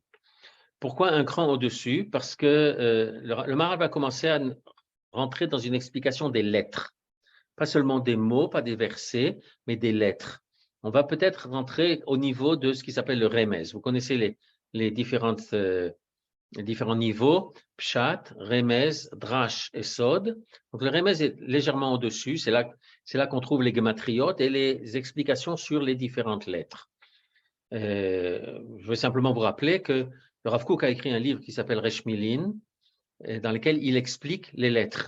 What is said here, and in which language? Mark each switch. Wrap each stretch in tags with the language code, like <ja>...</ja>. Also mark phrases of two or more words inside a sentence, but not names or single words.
<fr>Pourquoi un cran au-dessus? Parce que le Maharal va commencer à rentrer dans une explication des lettres. Pas seulement des mots, pas des versets, mais des lettres. On va peut-être rentrer au niveau de ce qui s'appelle le remez. Vous connaissez les différents niveaux,</fr> <he>פשט, רמז, דרש et sod.</he> <fr>Donc le remez est légèrement au-dessus, c'est là qu'on trouve les gematriotes et les explications sur les différentes lettres. Je veux simplement vous rappeler que le Rav Kook a écrit un livre qui s'appelle Reshmilin, dans lequel il explique les lettres.</fr>